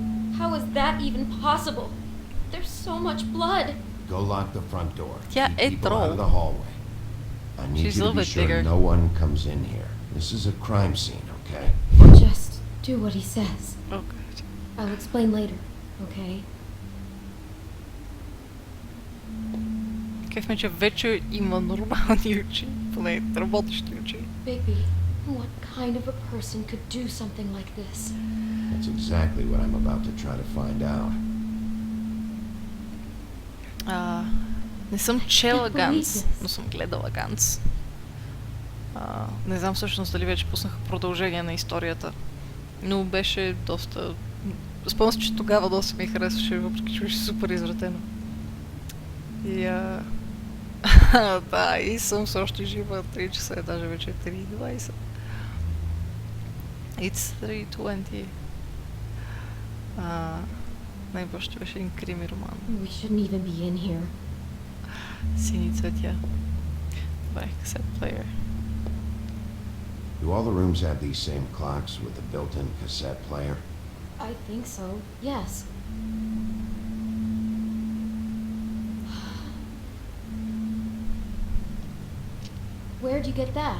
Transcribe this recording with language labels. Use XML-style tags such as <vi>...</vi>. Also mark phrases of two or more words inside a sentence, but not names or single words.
<en>How is that even possible? There's so much blood. Go lock the front door. Yeah, Keep it people out of drove. the hallway. I need She's a you to little be bit sure bigger. no one comes in here. This is a crime scene, okay? Just do what he says. Oh god. I'll explain later, okay?</en> <bg>Кеф ме, че вече има нормални очи, поне работещи очи.</bg> <en>Bigby, what kind of a person could do something like this? That's exactly what I'm about to try to find out.</en> <bg>Не съм чела</bg> <en>Can't believe</en> <bg>Ганс,</bg> <en>this.</en> <bg>но съм гледала Ганс. Не знам всъщност дали вече пуснаха продължение на историята, но беше доста... Спомням се, че тогава доста ми харесваше, въпреки че беше супер извратено. И да, и съм все още жива. 3 часа е, даже вече 3:20. It's 3:20. Не, просто беше един крими роман.</bg> <en>We shouldn't even be in here.</en> <bg>Сини цветя. Добре,</bg> <en>cassette player. Do all the rooms have these same clocks with the built-in cassette player? I think so, yes. Where'd you get that?</en>